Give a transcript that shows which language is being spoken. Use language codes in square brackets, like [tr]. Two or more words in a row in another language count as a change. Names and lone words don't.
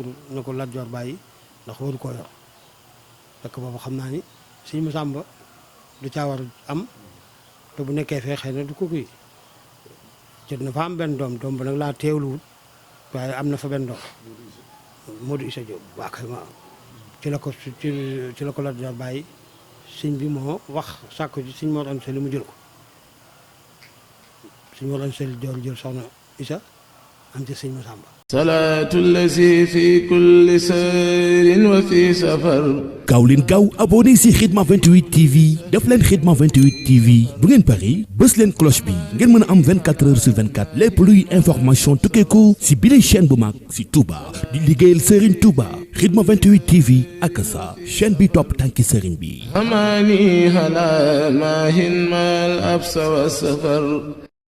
[wo] na ko Lat Joor bàyyi ndax waru koo yor fekk boobu xam naa ni sëñ Masamba du caa war am te bu nekkee fee xëy na du ko kii jot na fa am benn doom ba nag laa teewluwut waaye am na fa benn doom Modou Issa Diop waa kay ma ci la ko Lat Joor bàyyi sëñ bi moo wax sàkku ci sëñ Mor Anta Sali mu jël ko sëñ Mor Anta Sali jël soxna Issa am ci sëñ Masamba [ar] صلاة الذي في كل سير وفي سفر [wo] gaaw leen gaaw abonné si Khidma 28 TV def leen Khidma 28 TV bu ngeen pari bës leen cloche bi ngeen mën a am 24 [fr] heures sur [wo] 24 lépp luy information tukkeeku si bile chaîne bu mag si Touba di liggéeyal Serigne Touba Khidma 28 TV ak sa chaîne bi topp tànki Serigne bi. [ar] أماني هلا ماهن ما الأبس والسفر